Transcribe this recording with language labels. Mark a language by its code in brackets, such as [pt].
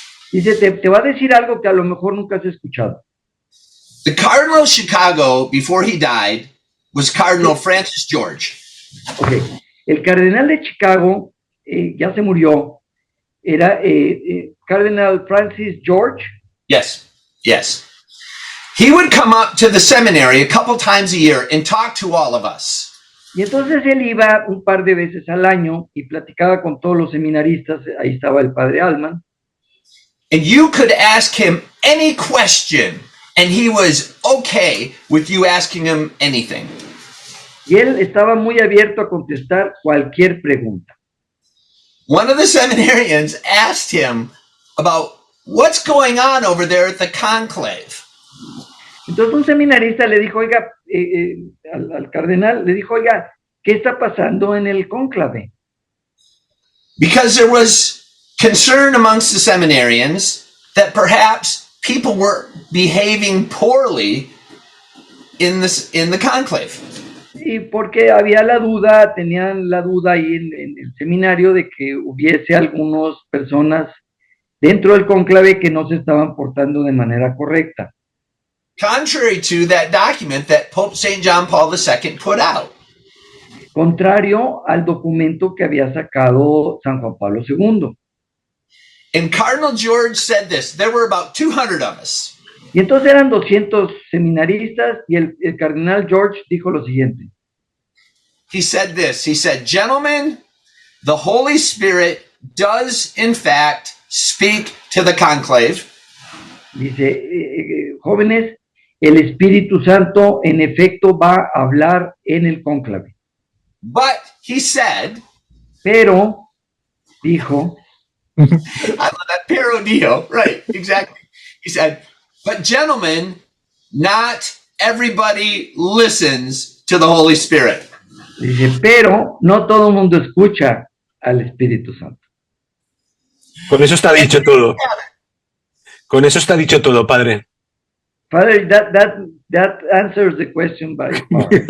[es] Dice, te va a decir algo que a lo mejor nunca has escuchado. [en] The Cardinal of Chicago, before he died, was Cardinal Francis George. Okay. [es] El cardenal de Chicago ya se murió. Era Cardinal Francis George. [en] Yes. He would come up to the seminary a couple times a year and talk to all of us. [es] Y entonces él iba un par de veces al año y platicaba con todos los seminaristas. Ahí estaba el padre Allman. [en] And you could ask him any question, and he was okay with you asking him anything. [es] Y él estaba muy abierto a contestar cualquier pregunta. [en] One of the seminarians asked him about what's going on over there at the conclave. [es] Entonces un seminarista le dijo, oiga, al cardenal, le dijo, oiga, ¿qué está pasando en el cónclave? [en] Because there was concern amongst the seminarians that perhaps people were behaving poorly in the conclave. [es] Y porque había tenían la duda ahí en el seminario de que hubiese algunas personas dentro del cónclave que no se estaban portando de manera correcta. [en] contrary to that document that Pope St. John Paul II put out. [es] Contrario al documento que había sacado San Juan Pablo II. [en] And Cardinal George said this, there were about 200 of us. [es] Y entonces eran 200 seminaristas y el cardenal George dijo lo siguiente. [en] He said this, he said, gentlemen, the Holy Spirit does in fact speak to the conclave. [es] Dice, jóvenes, el Espíritu Santo en efecto va a hablar en el cónclave. [en] But he said, [es] Pero, dijo, [en] I love that parodio, right, exactly. He said, but gentlemen, not everybody listens to the Holy Spirit. [es] dice, pero no todo el mundo escucha al Espíritu Santo. Con eso está dicho todo. Con eso está dicho todo, padre. [en] Father, that answers the question by far.